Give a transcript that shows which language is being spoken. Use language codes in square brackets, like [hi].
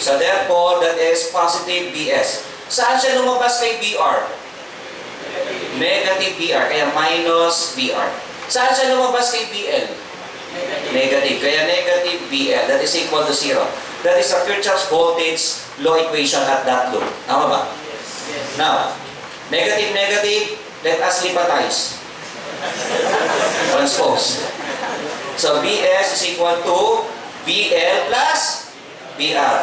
[en] So, therefore, that is positive BS. [tl] Saan siya lumabas kay BR? Negative BR. Kaya minus BR. Saan siya lumabas kay BL? [en] Negative. Kaya negative BL. That is equal to 0. That is a Kirchhoff's voltage law equation at that loop. [tl] Tama ba? [en] Now, negative, negative, let us lipatize. Transpose. So, BS is equal to BL plus BR.